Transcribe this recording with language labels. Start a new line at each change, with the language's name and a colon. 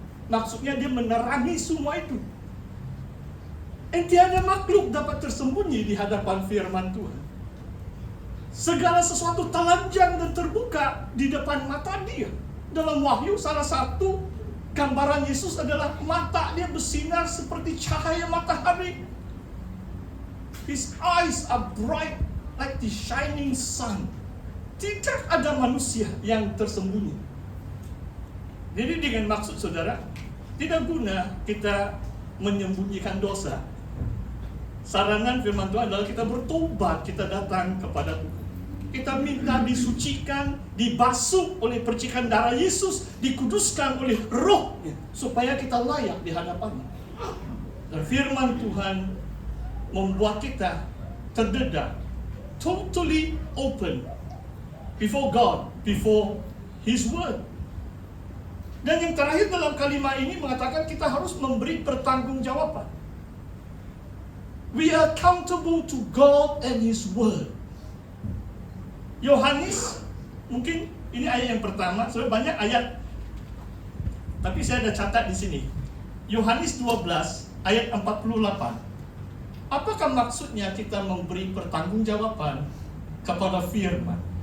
Malay: Maksudnya dia menerangi semua itu. Tiada makhluk dapat tersembunyi di hadapan firman Tuhan. Segala sesuatu telanjang dan terbuka di depan mata dia. Dalam Wahyu salah satu gambaran Yesus adalah mata dia bersinar seperti cahaya matahari.
English: His eyes are bright like the shining sun.
Malay: Tidak ada manusia yang tersembunyi. Jadi dengan maksud saudara, tidak guna kita menyembunyikan dosa. Saranan firman Tuhan adalah kita bertobat, kita datang kepada Tuhan. Kita minta disucikan, dibasuh oleh percikan darah Yesus, dikuduskan oleh Roh-Nya, supaya kita layak di hadapan-Nya. Dan firman Tuhan membuat kita terdedah,
English: totally open before God, before His Word.
Malay: Dan yang terakhir dalam kalimat ini mengatakan kita harus memberi pertanggungjawaban.
English: We are accountable to God and His Word.
Malay: Yohanes, mungkin ini ayat yang pertama, soalnya banyak ayat, tapi saya ada catat di sini. Yohanes 12 ayat 48. Apakah maksudnya kita memberi pertanggungjawaban kepada firman?